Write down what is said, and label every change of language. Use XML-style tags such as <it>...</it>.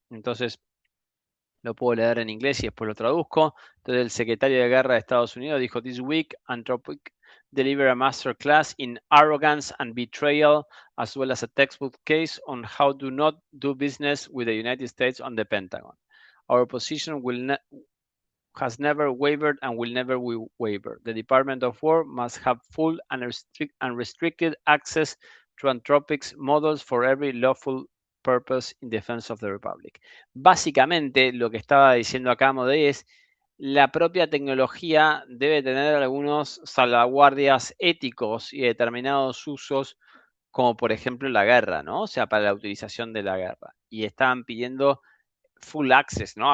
<es>Entonces, lo puedo leer en inglés y después lo traduzco. Entonces, el secretario de Guerra de Estados Unidos dijo:</es> <en>"This week, Anthropic deliver a masterclass in arrogance and betrayal, as well as a textbook case on how to not do business with the United States on the Pentagon. Our position has never wavered and will never waver. The Department of War must have full and unrestricted access to Anthropic's models for every lawful purpose in defense of the Republic.</en> <es>Básicamente, lo que estaba diciendo acá Modé es la propia tecnología debe tener algunos salvaguardias éticos y determinados usos, como por ejemplo la guerra, ¿no? O sea, para la utilización de la guerra. Y estaban pidiendo</es> <en>full access,</en> <es>¿no?</es>